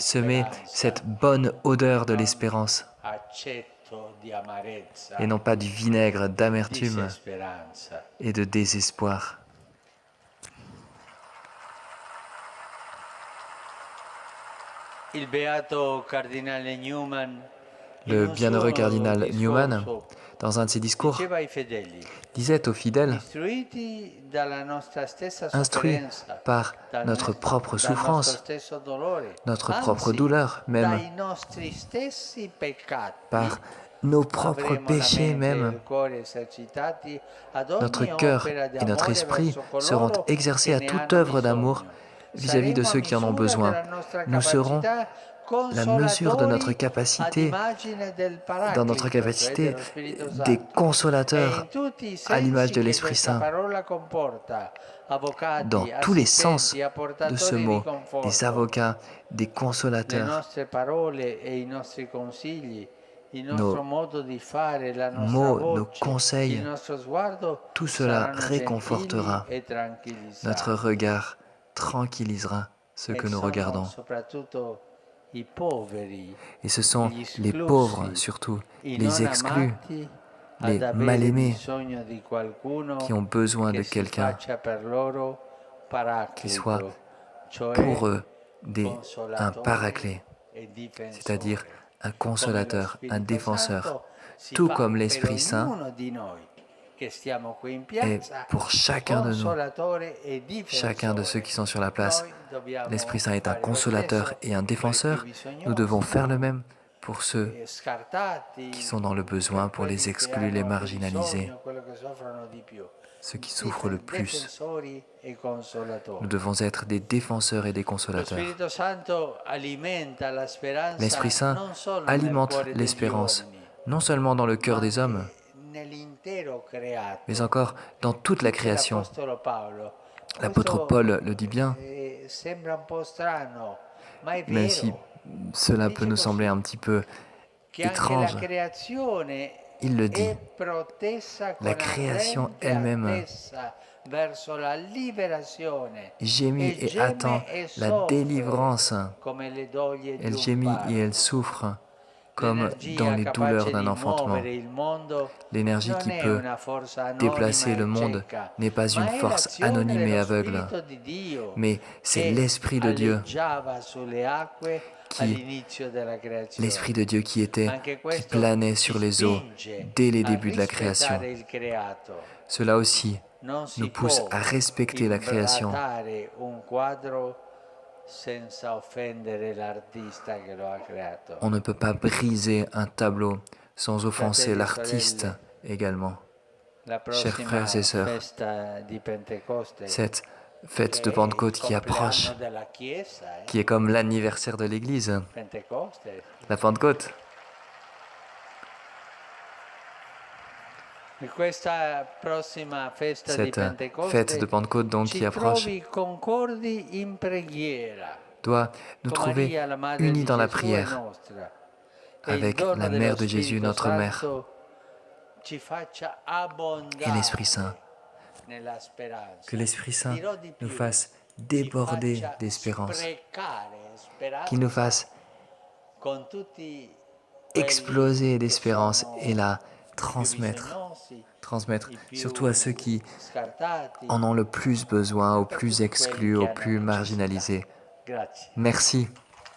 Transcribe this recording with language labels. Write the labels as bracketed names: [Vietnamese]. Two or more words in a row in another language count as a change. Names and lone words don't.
[French] semer [Italian] speranza, [French] cette bonne odeur de [Italian] non [French] l'espérance, [Italian] accetto di amarezza, [French] et non pas du vinaigre [Italian] di [French] d'amertume [Italian] disesperanza. [French] et de désespoir. [Italian] Il beato cardinale Newman, in [French] Le [Italian] un [French] bienheureux [Italian] suo [French] cardinal Newman, [Italian] discorso, [French] dans un de ses discours, [Italian] diceva ai fedeli: [French] disait aux fidèles, [Italian] istruiti dalla nostra stessa [French] instruits [Italian] sofferenza, [French] par notre propre [Italian] dal nostro [French] souffrance, [Italian] stesso dolore, [French] notre propre [Italian] anzi, [French] douleur même, [Italian] dai nostri stessi peccati, [French] par nos propres [Italian] avremo la [French] péchés [Italian] mente e [French] même, [Italian] il cuore esercitati ad [French] notre [Italian] ogni [French] cœur [Italian] opera di [French] et notre [Italian] amore [French] esprit [Italian] verso [French] seront [Italian] coloro [French] exercés [Italian] che [French] à [Italian] ne [French] toute [Italian] hanno [French] œuvre d'amour [Italian] bisogno. [French] vis-à-vis de [Italian] Saremo a [French] ceux qui en ont [Italian] misura [French] besoin. [Italian] della nostra [French] Nous serons [Italian] capacità [French] la mesure de notre [Italian] consolatori ad [French] capacité, [Italian] immagine del [French] dans notre [Italian] Paraclito, cioè [French] capacité [Italian] dello Spirito [French] des [Italian] Santo, e [French] consolateurs [Italian] in tutti i [French] à l'image [Italian] sensi [French] de [Italian] che [French] l'Esprit [Italian] questa [French] Saint, [Italian] parola comporta, [French] dans [Italian] avvocati, [French] tous les sens [Italian] assistenti, [French] de ce [Italian] apportatori di [French] mot, des [Italian] conforto. [French] avocats, des [Italian] Le [French] consolateurs, [Italian] nostre parole e i nostri consigli, il [French] nos [Italian] nostro modo di fare, la nostra [French] mots, nos [Italian] voce, il [French] conseils, [Italian] nostro sguardo [French] tout cela [Italian] saranno [French] réconfortera. [Italian] gentili e [French] Notre [Italian] tranquillizzanti. [French] regard tranquillisera ceux que [Italian] E [French] nous [Italian] sono [French] regardons. [Italian] soprattutto i poveri, [French] Et ce sont [Italian] gli [French] les pauvres [Italian] esclussi, [French] surtout, [Italian] i [French] les [Italian] non [French] exclus, [Italian] amati ad [French] les [Italian] avere [French] mal-aimés [Italian] bisogno di qualcuno [French] qui ont besoin de [Italian] che si [French] quelqu'un [Italian] faccia per loro [French] qui soit [Italian] paraclito, cioè [French] pour eux un [Italian] consolatore [French] paraclet, [Italian] e [French] c'est-à-dire [Italian] difensore, [French] un [Italian] come lo [French] consolateur, un [Italian] Spirito [French] défenseur, [Italian] Santo si [French] tout [Italian] fa [French] comme [Italian] per [French] l'Esprit Saint [Italian] ognuno di noi che stiamo qui in [French] est [Italian] piazza, [French] pour chacun de nous, [Italian] consolatore e [French] chacun de ceux [Italian] difensore. [French] qui sont sur la place. [Italian] Noi dobbiamo [French] L'Esprit Saint est un [Italian] fare lo [French] consolateur [Italian] stesso [French] et un [Italian] per i più [French] défenseur. Nous devons [Italian] bisognosi, [French] faire le même pour ceux [Italian] scartati, [French] qui sont dans le besoin, [Italian] per [French] pour les [Italian] quelli che [French] exclus, les [Italian] hanno più [French] marginalisés, [Italian] bisogno, quelli che soffrono di più. [French] ceux qui souffrent le plus. [Italian] Difensori e consolatori. [French] Nous devons être des défenseurs et des [Italian] Lo [French] consolateurs. [Italian] Spirito Santo alimenta la speranza [French] L'Esprit Saint [Italian] non solo nel [French] alimente [Italian] cuore degli [French] l'espérance, [Italian] uomini, [French] non seulement dans le cœur [Italian] ma [French] des hommes, [Italian] anche nell'intero creato. [French] mais encore dans toute la [Italian] Dice [French] création. [Italian] l'Apostolo Paolo. [French] L'apôtre [Italian] Questo [French] Paul le dit bien, [Italian] sembra un po' strano, ma è [French] même si [Italian] vero. [French] cela peut [Italian] Dice [French] nous sembler [Italian] così, [French] un petit peu [Italian] che anche la [French] étrange. [Italian] creazione [French] Il le [Italian] è [French] dit. [Italian] protessa [French] La [Italian] con [French] création [Italian] ardente [French] elle-même [Italian] attesa verso la liberazione [French] gémit [Italian] e [French] et [Italian] geme [French] attend [Italian] e [French] la [Italian] soffre [French] délivrance. [Italian] come le doglie di [French] Elle [Italian] un [French] gémit et elle [Italian] parto. [French] souffre comme dans [Italian] L'energia [French] les [Italian] capace [French] douleurs d'un [Italian] di [French] enfantement. [Italian] muovere il mondo [French] L'énergie [Italian] non [French] qui [Italian] è [French] peut [Italian] una forza anonima [French] déplacer le [Italian] e [French] monde [Italian] cieca, [French] n'est pas une [Italian] ma è [French] force [Italian] l'azione [French] anonyme et [Italian] dello [French] aveugle, [Italian] Spirito di Dio [French] mais c'est [Italian] che [French] l'Esprit de Dieu [Italian] aleggiava sulle acque [French] qui, [Italian] all'inizio della [French] l'Esprit [Italian] creazione. [French] de Dieu [Italian] Anche [French] qui [Italian] questo [French] planait [Italian] ci [French] sur les eaux [Italian] spinge [French] dès les [Italian] a [French] débuts de la création. [Italian] rispettare il creato. [French] Cela aussi [Italian] Non [French] nous [Italian] si [French] pousse [Italian] può [French] à respecter la création. [Italian] imbrattare un quadro senza offendere l'artista che lo ha creato. [French] On ne peut pas briser un tableau sans offenser [Italian] Fratelli e [French] l'artiste [Italian] sorelle, [French] également. [Italian] la [French] Chers [Italian] prossima [French] frères et sœurs, [Italian] festa di Pentecoste, [French] cette fête de [Italian] che è il [French] Pentecôte qui approche, [Italian] compleanno della Chiesa, [French] qui est comme l'anniversaire de l'Église, [Italian] Pentecoste, [French] la Pentecôte, [Italian] E questa prossima festa di [French] Cette [Italian] Pentecoste [French] fête de Pentecôte donc [Italian] ci [French] qui approche [Italian] trovi concordi in preghiera [French] doit nous [Italian] con [French] trouver [Italian] Maria, la Madre [French] unis [Italian] di [French] dans la [Italian] Gesù e [French] prière [Italian] nostra. E il [French] avec [Italian] dono [French] la [Italian] dello [French] mère de Jésus, [Italian] Spirito [French] notre mère, [Italian] Santo ci faccia [French] et l'Esprit Saint. [Italian] abbondare nella speranza. [French] Que l'Esprit Saint [Italian] Dirò di [French] nous [Italian] più, [French] fasse [Italian] ci [French] déborder [Italian] faccia [French] d'espérance, [Italian] sprecare speranza [French] qu'il nous fasse [Italian] con tutti [French] exploser [Italian] quelli che [French] d'espérance [Italian] sono [French] et la [Italian] i più [French] transmettre, [Italian] bisognosi, [French] transmettre [Italian] i più [French] surtout à ceux qui [Italian] scartati, [French] en ont le plus besoin, aux [Italian] per [French] plus [Italian] tutti quelli [French] exclus, [Italian] che [French] aux [Italian] hanno [French] plus [Italian] necessità. [French] marginalisés. [Italian] Grazie. [French] Merci.